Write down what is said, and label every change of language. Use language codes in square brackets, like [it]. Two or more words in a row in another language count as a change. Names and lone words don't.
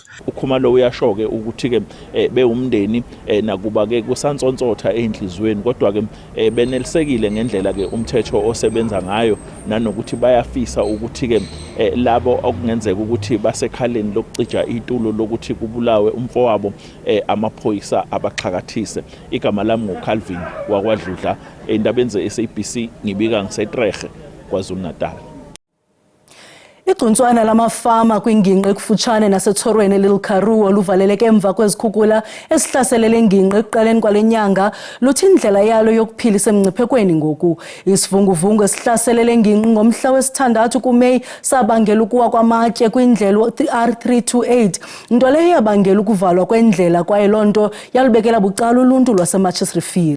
[zu] uKhumalo uyasho-ke ukuthi-ke bewumndeni nakuba-ke kusansontsotha ey'nhliziyweni kodwa-ke benelisekile ngendlela-ke umthetho osebenza ngayo nanokuthi bayafisa ukuthi-ke labo okungenzeka ukuthi basekhaleni lokucija itulo lokuthi kubulawe umfowabo amaphoyisa abaxhakathise. Igama lami nguCalvin wakwaDludla endabeni ze-SABC ngibika ngiseTreghe KwaZulu-Natal. [xh] Igcuntswana lamafama kwinginqe ekufutshane nasethorweni eLittle Karoo luvaleleke emva kwezikhukhula esihlaselele inginqe ekuqaleni kwale nyanga luthi indlela yalo yokuphilisa emngciphekweni ngoku. Isivunguvungu esihlaselele inginqe ngomhla wesi-6 kuMeyi sabangela ukuwa kwamatye kwindlela R328 nto leyo yabangela ukuvalwa kwendlela kwaye loo nto yalubekela bucala uluntu lwaseMarches Rivier.